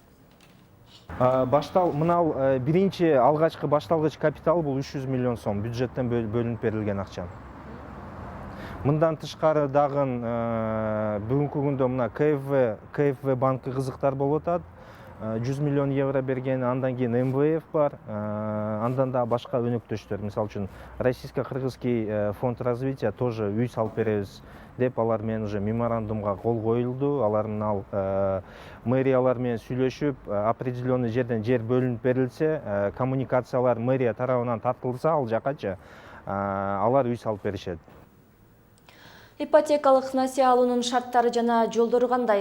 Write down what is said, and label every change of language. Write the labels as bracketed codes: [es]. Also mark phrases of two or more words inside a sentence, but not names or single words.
[ky] Мынау биринчи алгачкы башталгыч капитал бул 300 миллион сом бюджеттен бөлүнүп берилген акча. Мындан тышкары дагы бүгүнкү күндө мына КФВ банкы кызыктар болуп атат. 100 миллион евро берген, андан кийин МВФ бар, андан да башка өнөктөштөр. Мисалы үчүн Российско-Кыргызский фонд развития тоже үй салып беребиз деп алар менен уже меморандумга кол коюлду. Алар мына мэриялар менен сүйлөшүп, определенный жерден жер бөлүнүп берилсе, коммуникациялар мэрия тарабынан тартылса ал жакачы, алар үй салып беришет. Ипотекалык насыя алуунун шарттары жана жолдору кандай?